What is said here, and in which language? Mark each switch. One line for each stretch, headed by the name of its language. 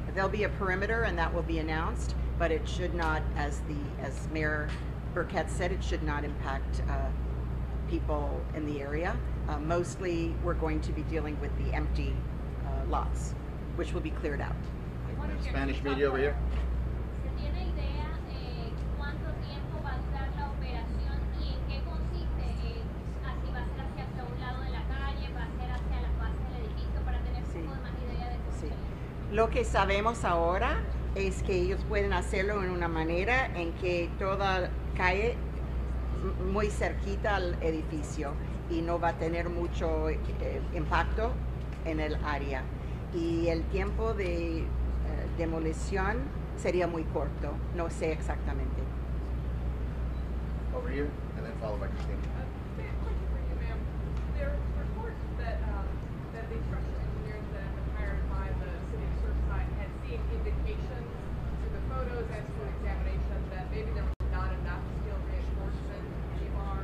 English: There'll be a perimeter, and that will be announced, but it should not, as Mayor Burkett said, it should not impact people in the area. Mostly, we're going to be dealing with the empty lots, which will be cleared out. Spanish media over here.
Spanish: ¿Se tiene idea cuánto tiempo va a durar la operación y en qué consiste? ¿Así va a ser hacia un lado de la calle, va a ser hacia las bases del edificio para tener un poco más idea de cómo Sí. se Lo que sabemos ahora es que ellos pueden hacerlo en una manera en que toda cae muy cerquita al edificio y no va a tener mucho impacto en el área. Y el tiempo de demolición sería muy corto, no sé exactamente.
English: Over here, and then followed by Christine. Question for you, ma'am. There are reports that the structural engineers that have been hired by the city of Surfside had seen indications through the photos and through examination that maybe there was not enough steel reinforcement, rebar.